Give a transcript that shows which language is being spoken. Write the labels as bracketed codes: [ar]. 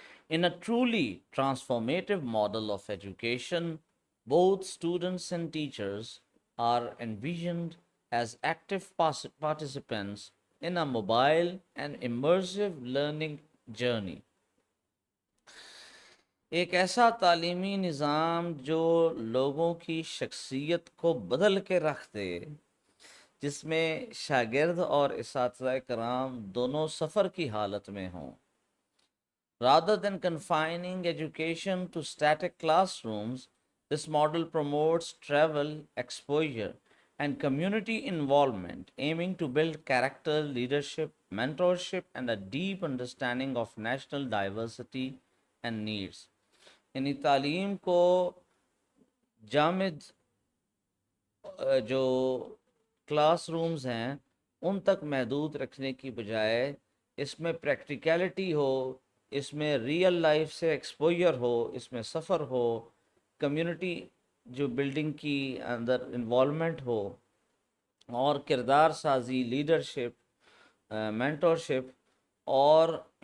[en] In a truly transformative model of education, both students and teachers are envisioned as active participants in a mobile and immersive learning journey. [ur] ایک ایسا تعلیمی نظام جو لوگوں کی شخصیت کو بدل کے رکھ دے، جس میں شاگرد اور اساتذہ کرام دونوں سفر کی حالت میں ہوں. [en] Rather than confining education to static classrooms, this model promotes travel, exposure, and community involvement, aiming to build character, leadership, mentorship, and a deep understanding of national diversity and needs. [ur] یعنی تعلیم کو جامد جو کلاس رومز ہیں ان تک محدود رکھنے کی بجائے اس میں پریکٹیکلٹی ہو، اس میں ریئل لائف سے ایکسپوجر ہو، اس میں سفر ہو، کمیونٹی جو بلڈنگ کی اندر انوالومنٹ ہو، اور کردار سازی، لیڈرشپ، مینٹورشپ، اور